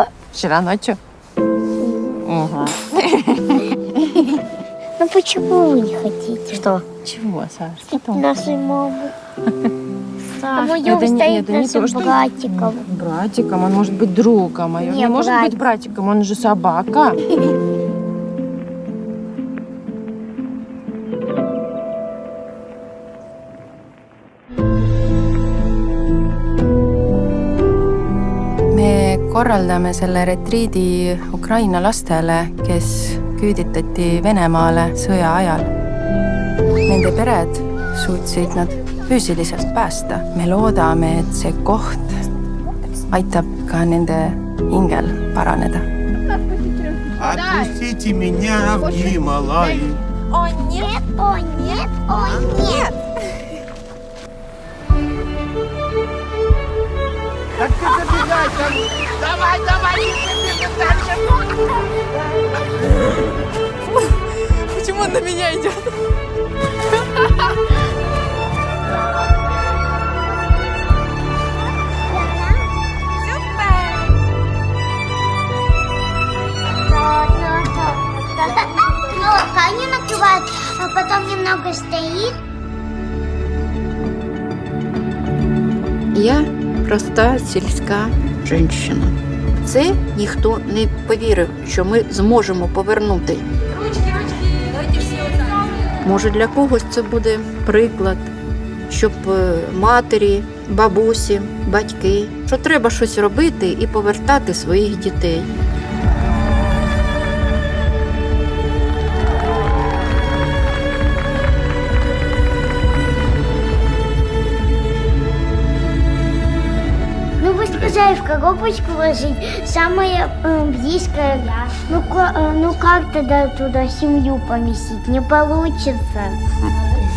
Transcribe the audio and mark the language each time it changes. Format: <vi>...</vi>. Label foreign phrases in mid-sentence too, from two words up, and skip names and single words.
<ru>Вчера ночью? Угу. Ну почему вы не хотите? Что? Чего, Саш? Что там? Нашей мамы. Саш, Моё это стоит не нашим то, что... братиком. Братиком, он может быть другом. А он Не, не может братик. быть братиком, он же собака.</ru> <et>Me korraldame selle retriidi Ukraina lastele, kes küüditati Venemaale sõja ajal. Nende pered suutsid nad füüsiliselt päästa. Me loodame, et see koht aitab ka nende hingel paraneda.</et> <ru>Отпустите меня в Гималаи. О нет, о нет, о нет. Так ты забегай там. Давай, давай, дальше. Почему он на меня идет? Они накрывают, а потом немного стоит.</ru> <uk>Я проста сільська жінка. Це ніхто не повірив, що ми зможемо повернути. Може, для когось це буде приклад, щоб матері, бабусі, батьки, що треба щось робити і повертати своїх дітей.</uk> <ru>Ну, вы сказали, в коробочку ложить самое близкое. Ну как тогда туда семью поместить? Не получится.</ru>